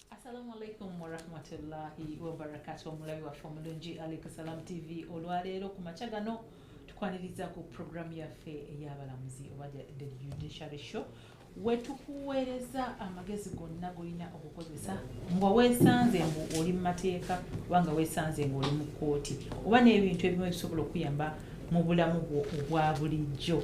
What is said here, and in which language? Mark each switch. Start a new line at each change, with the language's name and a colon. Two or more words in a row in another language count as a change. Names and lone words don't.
Arabic: السلام عليكم ورحمة الله وبركاته.
Ganda: Omulabi wa Famulungi Alaykum Salam TV olwaleero ku makya gano tukwaniriza ku programu yaffe ey'abalamuzi oba the Judiciary Show wetukuweereza amagezi gonna golina okukozesa nga weesanze mbu oli mu mateeka wanga weesanze nga oli mu kkooti oba n'ebintu ebimu ebisobola okuyamba mu bulamu bwo obwa bulijjo.